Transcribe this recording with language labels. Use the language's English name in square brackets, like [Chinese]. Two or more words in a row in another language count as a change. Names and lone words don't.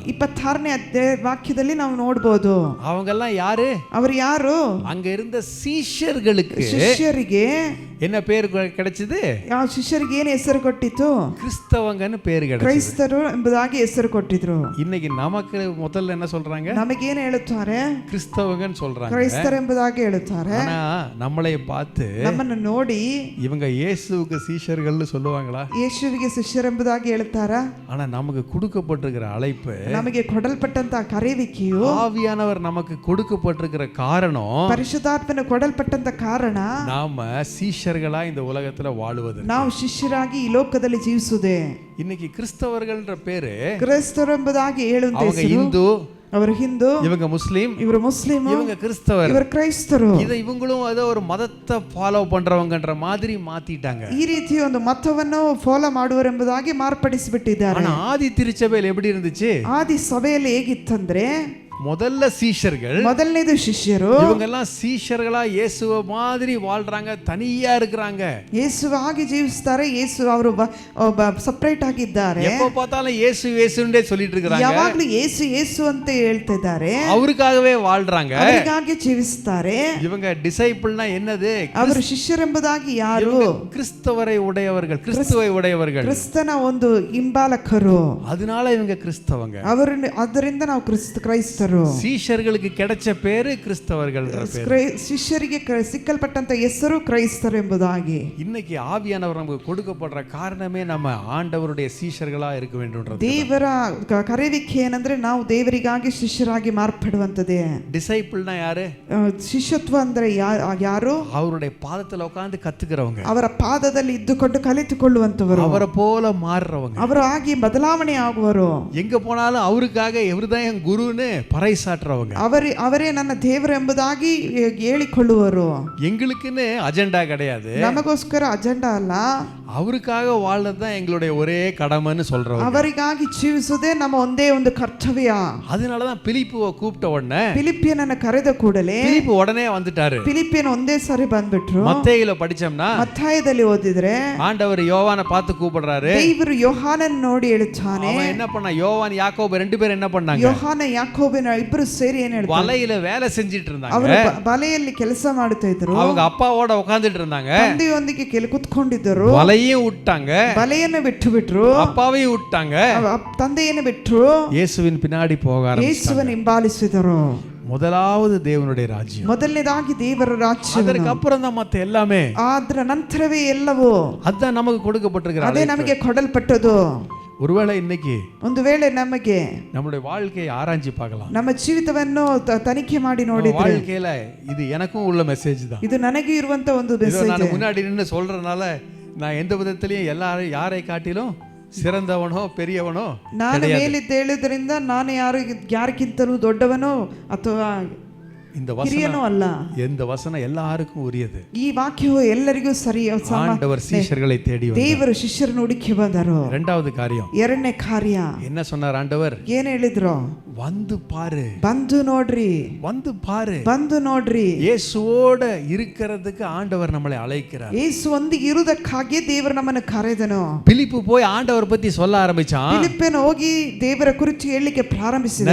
[Kannada] 26ನೇ ವಾಕ್ಯದಲ್ಲಿ ನಾವು ನೋಡಬಹುದು. [Tamil] அவங்க எல்லாம் யாரு? [Kannada] ಅವರು ಯಾರು? [Tamil] அங்க இருந்த சீஷர்களுக்கு [Kannada] ಶಿಷ್ಯರಿಗೆ [Tamil] என்ன பேர் கிடைச்சது? [Kannada] ಆ ಶಿಷ್ಯರಿಗೆ ಏನು ಹೆಸರು ಕೊಟ್ಟಿತು? [Tamil] கிறிஸ்தவங்கன்னு பேர் கிடைச்சது. [Kannada] ಕ್ರೈಸ್ತರು ಎಂಬುದಾಗಿ ಹೆಸರು ಕೊಟ್ಟಿದ್ರು. [Tamil] இன்னைக்கு நமக்கு முதல்ல என்ன சொல்றாங்க? [Kannada] ನಮಗೇನು ಹೇಳುತ್ತಾರೆ? [Tamil] கிறிஸ்தவங்கன்னு சொல்றாங்க. [Kannada] ಕ್ರೈಸ್ತರು ಎಂಬುದಾಗಿ ಹೇಳುತ್ತಾರೆ. [Tamil] ஆனா நம்மளை பார்த்து [Kannada] ನಮ್ಮನ್ನು ನೋಡಿ [Tamil] இவங்க இயேசுவுக்கு சீஷர்கள்னு சொல்லுவாங்களா? [Kannada] ಯೇಸುವಿಗೆ ಶಿಷ್ಯರು ಎಂಬುದಾಗಿ ಹೇಳ್ತಾರಾ? [Tamil] ஆனா நமக்கு கொடுக்கப்பட்டிருக்கிற அழைப்பு, [Kannada] ನಮಗೆ ಕೊಡಲ್ಪಟ್ಟಂತ ಕರೆಯುವಿಕೆಯು, [Tamil] ஆவியானவர் நமக்கு கொடுக்கப்பட்டிருக்கிற காரணம், [Kannada] ಪರಿಶುದ್ಧಾತ್ಮನ ಕೊಡಲ್ಪಟ್ಟಂತ ಕಾರಣ [Tamil] நாம சீஷர்களா இந்த உலகத்துல வாழுவது. [Kannada] ನಾವು ಶಿಷ್ಯರಾಗಿ ಈ ಲೋಕದಲ್ಲಿ ಜೀವಿಸುವುದೇ. [Tamil] இன்னைக்கு கிறிஸ்தவர்கள்ன்ற பேரு, [Kannada] ಕ್ರೈಸ್ತರು ಎಂಬುದಾಗಿ ಹೇಳುವಂತ [Tamil] அவங்க இந்து, [Kannada] ಅವರು ಹಿಂದೂ, [Tamil] இவங்க முஸ்லீம், இவர் முஸ்லீம், இவங்க கிறிஸ்தவர், [Kannada] இவர் ಕ್ರೈಸ್ತರು. [Tamil] இதை இவங்களும் ஏதோ ஒரு மதத்தை ஃபாலோ பண்றவங்கன்ற மாதிரி மாத்திட்டாங்க. [Kannada] ಈ ರೀತಿ ಒಂದು ಮತವನ್ನು ಫಾಲೋ ಮಾಡುವರೆಂಬುದಾಗಿ ಮಾರ್ಪಡಿಸಿಬಿಟ್ಟಿದ್ದಾರೆ. [Tamil] ஆனா ஆதி திருச்சபையில் எப்படி இருந்துச்சு? [Kannada] ಆದಿ ಸಭೆಯಲ್ಲಿ ಹೇಗಿತ್ತಂದ್ರೆ, [Tamil] முதல்ல சீஷர்கள், [Kannada] ಮೊದಲನೇದು ಶಿಷ್ಯರು, [Tamil] இவங்க எல்லாம் சீஷர்களா இயேசுவ மாதிரி வாழ்றாங்க, தனியா இருக்கிறாங்க. [Kannada] ಯೇಸುವಾಗಿ ಜೀವಿಸ್ತಾರೆ. ಯೇಸು ಅವರು ಸಪರೇಟ್ ಆಗಿದ್ದಾರೆ. [Tamil] எப்ப பார்த்தாலும் இயேசு இயேசுன்றே சொல்லிட்டு இருக்காங்க. [Kannada] ಯಾವಾಗಲೂ ಯೇಸು ಯೇಸು ಅಂತ ಹೇಳ್ತಿದ್ದಾರೆ. [Tamil] அவருக்காகவே வாழ்றாங்க, [Kannada] ಅವರಿಗಾಗಿ ಜೀವಿಸ್ತಾರೆ. [Tamil] இவங்க டிசைபிள்னா என்னது? [Kannada] ಅವರು ಶಿಷ್ಯರೆಂಬುದಾಗಿ ಯಾರು? [Tamil] கிறிஸ்தவரை உடையவர்கள், கிறிஸ்துவை உடையவர்கள், [Kannada] ಕ್ರಿಸ್ತನ ಒಂದು ಹಿಂಬಾಲಕರು. [Tamil] அதனால இவங்க கிறிஸ்தவங்க. [Kannada] ಅದರಿಂದ ನಾವು ಕ್ರೈಸ್ತರು. [Tamil] சீஷர்களுக்கு கிடைச்ச பேரு கிறிஸ்தவர்கள். [Kannada] ಶಿಷ್ಯರಿಗೆ ಸಿಕ್ಕಲ್ಪಟ್ಟಂತ ಹೆಸರು ಕ್ರೈಸ್ತರು ಎಂಬುದಾಗಿ. [Tamil] இன்னைக்கு ஆவியானவர் நமக்கு கொடுக்கப்படுற காரணமே நம்ம ஆண்டவருடைய சீஷர்களா இருக்க வேண்டும்ன்றது. [Kannada] ದೇವರ ಕರೆಯುವಿಕೆ ಏನಂದ್ರೆ ನಾವು ದೇವರಿಗಾಗಿ ಶಿಷ್ಯರಾಗಿ ಮಾರ್ಪಡುವಂತದೇ. [Tamil] டிசைபிள்னா யாரு? [Kannada] ಶಿಷ್ಯತ್ವ ಅಂದ್ರೆ ಯಾರು? [Tamil] அவருடைய பாதத்துல உட்கார்ந்து கத்துக்கிறவங்க, [Kannada] ಅವರ ಪಾದದಲ್ಲಿ ಇದ್ದುಕೊಂಡು ಕಲಿತುಕೊಳ್ಳುವಂತವರು, [Tamil] அவரை போல மாறுறவங்க, [Kannada] ಅವರು ಆಗಿ ಬದಲಾವಣೆ ಆಗುವರು. [Tamil] எங்க போனாலும் அவருக்காக இவர்தான் என் குருன்னு பறைசாற்றுறவங்க, [Kannada] ಅವರೇ ನನ್ನ ದೇವರು ಎಂಬುದಾಗಿ ಹೇಳಿಕೊಳ್ಳುವರು. [Tamil] எங்களுக்குன்னு அஜெண்டா கிடையாது, [Kannada] ನಮಗೋಸ್ಕರ ಅಜೆಂಡಾ ಅಲ್ಲ, [Tamil] அவருக்காக வாழ்றதுதான் எங்களுடைய ஒரே கடமைன்னு சொல்றவங்க. [Kannada] ಅವರಿಗಾಗಿ ಜೀವಿಸುವುದೇ ನಮ್ಮ ಒಂದೇ ಒಂದು ಕರ್ತವ್ಯ. [Tamil] அதனாலதான் பிலிப்புவை கூப்பிட்ட உடனே, [Kannada] ಫಿಲಿಪ್ಪಿಯನನ್ನು ಕರೆದ ಕೂಡಲೇ [Tamil] பிலிப்பு உடனே வந்துட்டாரு. [Kannada] ಫಿಲಿಪ್ಪಿಯನ್ ಒಂದೇ ಸಾರಿ ಬಂದ್ಬಿಟ್ರು. [Tamil] மத்தேயுல படிச்சோம்னா, [Kannada] ಮತ್ತಾಯದಲ್ಲಿ ಓದಿದ್ರೆ [Tamil] ஆண்டவர் யோவானை பார்த்து கூப்பிடுறாரு. [Kannada] ದೇವರು ಯೋಹಾನನ್ ನೋಡಿ ಹೇಳುತ್ತಾನೆ. [Tamil] அவன் என்ன பண்ணா? யோவான் யாக்கோபு ரெண்டு பேரும் என்ன பண்ணாங்க? [Kannada] ಯೋಹಾನ ಯಾಕೋಬನ ಇಬ್ಬರು ಸೇರಿ ಏನ್ ಹೇಳ್ತಾರೆ? [Tamil] வலையில வேலை செஞ்சிட்டு இருந்தாங்க. [Kannada] ಅವರು ಬಲೆಯಲ್ಲಿ ಕೆಲಸ ಮಾಡ್ತಾ ಇದ್ರು. [Tamil] அவங்க அப்பாவோட உட்கார்ந்துட்டு இருந்தாங்க. [Kannada] ತಂದೆಯೊಂದಿಗೆ ಕೂತ್ಕೊಂಡಿದ್ದರು. [Tamil] வலையும் விட்டாங்க, [Kannada] ಬಲೆಯನ್ನು ಬಿಟ್ಟು [Tamil] அப்பாவையும் விட்டாங்க, [Kannada] ತಂದೆಯನ್ನು ಬಿಟ್ಟರು. [Tamil] இயேசுவின் பின்னாடி போக ஆரம்பிச்சாங்க. [Kannada] ಯೇಸುವನ್ನು ಹಿಂಬಾಲಿಸಿದರು. [Tamil] முதலாவது தேவனுடைய ராஜ்யம், [Kannada] ಮೊದಲನೇದಾಗಿ ದೇವರ ರಾಜ್ಯ, [Tamil] அதற்கு அப்புறம் தான் மத்த எல்லாமே. [Kannada] ಅದರ ನಂತರವೇ ಎಲ್ಲವೂ. [Tamil] அதுதான் நமக்கு கொடுக்கப்பட்டிருக்கிறது. [Kannada] ಅದೇ ನಮಗೆ ಕೊಡಲ್ಪಟ್ಟದು. [Tamil] ஒருவேளை இன்னைக்கு [Kannada] ಒಂದು ವೇಳೆ ನಮಗೆ [Tamil] நம்முடைய வாழ்க்கையை ஆராய்ச்சி பார்க்கலாம். [Kannada] ನಮ್ಮ ಜೀವಿತವನ್ನು ತನಿಖೆ ಮಾಡಿ ನೋಡಿದ್ರೆ [Tamil] வாழ்க்கையில இது எனக்கும் உள்ள மெசேஜ் தான். [Kannada] ಇದು ನನಗೆ ಇರುವಂತ ಒಂದು ಮೆಸೇಜ್. [Tamil] நான் முன்னாடி நின்னு சொல்றதுனால நான் எந்த விதத்திலையும் எல்லாரும் யாரை காட்டிலும் சிறந்தவனோ பெரியவனோ, [Kannada] ನಾನು ಮೇಲಿದ್ದು ಹೇಳುವುದರಿಂದ ನಾನು ಯಾರಿಗಿಂತಲೂ ದೊಡ್ಡವನೋ ಅಥವಾ [Tamil] இந்த [Kannada] ಹಿರಿಯನೂ ಅಲ್ಲ. [Tamil] இந்த வசனம் எல்லாருக்கும் உரியது. [Kannada] ಈ ವಾಕ್ಯವು ಎಲ್ಲರಿಗೂ ಸರಿ. [Tamil] ஆண்டவர் சீஷர்களை தேடி வந்தார். [Kannada] ದೇವರು ಶಿಷ್ಯರನ್ನು ಹುಡುಕಿ ಬಂದರು. [Tamil] இரண்டாவது காரியம், [Kannada] ಎರಡನೇ ಕಾರ್ಯ [Tamil] என்ன சொன்னார் ஆண்டவர்? [Kannada] ಏನ್ ಹೇಳಿದ್ರು? [Tamil] வந்து பாரு, [Kannada] ಬಂದು ನೋಡ್ರಿ, [Tamil] வந்து பாரு. [Kannada] ಬಂದು ನೋಡ್ರಿ. [Tamil] இயேசுவோட இருக்கிறதுக்கு ஆண்டவர் நம்மளை அழைக்கிறார். [Kannada] ಯೇಸುವೊಂದಿಗೆ ಇರುವುದಕ್ಕಾಗಿ ದೇವರು ನಮ್ಮನ್ನು ಕರೆದನು. [Tamil] பிலிப்பு போய் ஆண்டவர் பத்தி சொல்ல ஆரம்பிச்சான். [Kannada] ಫಿಲಿಪ್ಪನು ಹೋಗಿ ದೇವರ ಕುರಿತು ಹೇಳಲಿಕ್ಕೆ ಪ್ರಾರಂಭಿಸಿದನು.